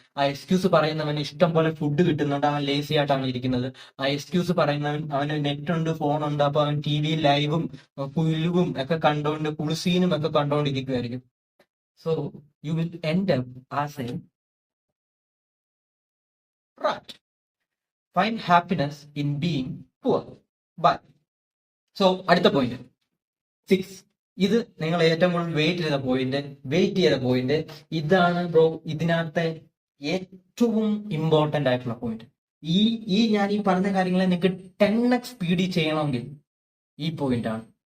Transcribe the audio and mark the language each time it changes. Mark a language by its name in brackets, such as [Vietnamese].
[Malayalam] ആ എക്സ്ക്യൂസ് പറയുന്നവന് ഇഷ്ടം പോലെ ഫുഡ് കിട്ടുന്നുണ്ട്, അവൻ ലേസി ആയിട്ടാണ് ഇരിക്കുന്നത്. ആ എക്സ്ക്യൂസ് പറയുന്നവൻ, അവന് നെറ്റ് ഉണ്ട്, ഫോൺ ഉണ്ട്, അപ്പൊ അവൻ ടി വി ലൈവും പുല്ലും ഒക്കെ കണ്ടോണ്ട്, കുളിസീനും ഒക്കെ കണ്ടോണ്ടിരിക്കുമായിരിക്കും. [English] So you will end up as a rat. Find happiness in being poor. Bye. [Malayalam] So അടുത്ത പോയിന്റ് 6. ഇത് നിങ്ങൾ ഏറ്റവും കൂടുതൽ വെയിറ്റ് ചെയ്ത പോയിന്റ് ഇതാണ് ബ്രോ. ഇതിനകത്തെ ഏറ്റവും ഇമ്പോർട്ടന്റ് ആയിട്ടുള്ള പോയിന്റ്. ഞാൻ ഈ പറഞ്ഞ കാര്യങ്ങളെ നിങ്ങൾക്ക് 10x സ്പീഡിൽ ചെയ്യണമെങ്കിൽ ഈ പോയിന്റ് ആണ്.